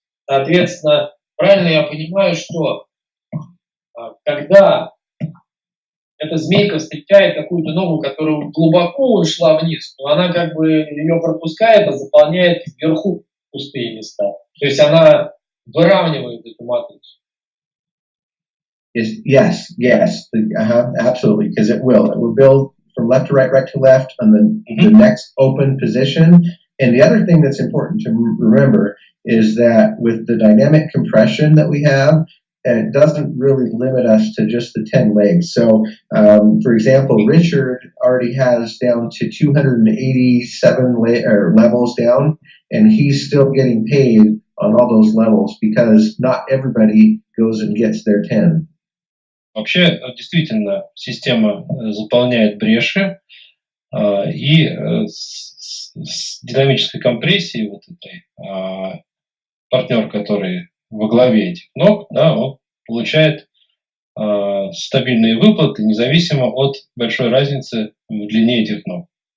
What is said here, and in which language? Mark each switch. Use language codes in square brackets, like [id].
[ru] Соответственно, правильно я понимаю, что когда эта змейка встречает какую-то ногу, которая глубоко ушла вниз, то она как бы ее пропускает, а заполняет вверху пустые места. То есть она выравнивает эту матрицу. [en] Yes, absolutely, because it will build from left to right, right to left on the next open position. And the other thing that's important to remember is that with the dynamic compression that we have, it doesn't really limit us to just the 10 legs. So, for example, Richard already has down to 287 levels down, and he's still getting paid on all those levels because not everybody goes and gets their 10. [ru] Вообще, действительно, система заполняет бреши, и с динамической компрессией вот этой партнер, который во главе этих ног, да, он получает стабильные выплаты, независимо от большой разницы в длине этих ног.